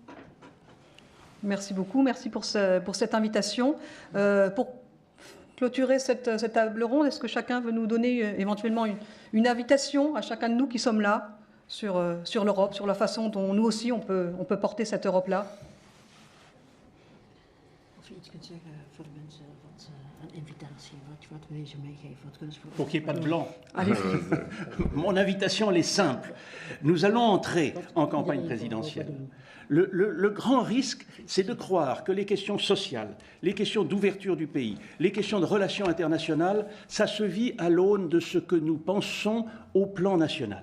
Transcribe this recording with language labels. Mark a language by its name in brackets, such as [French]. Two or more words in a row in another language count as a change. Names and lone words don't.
[French] Merci beaucoup, merci pour cette invitation. Pour clôturer cette table ronde, est-ce que chacun veut nous donner éventuellement une invitation à chacun de nous qui sommes là sur l'Europe, sur la façon dont nous aussi on peut porter cette Europe-là? [Dutch] Of je iets kunt zeggen voor de mensen, een invitatie, wat wil je meegeven, wat kunnen ze [French] Pour qu'il n'y ait pas de blanc. Allez-y. Mon invitation, elle est simple. Nous allons entrer en campagne présidentielle. Le grand risque, c'est de croire que les questions sociales, les questions d'ouverture du pays, les questions de relations internationales, ça se vit à l'aune de ce que nous pensons au plan national.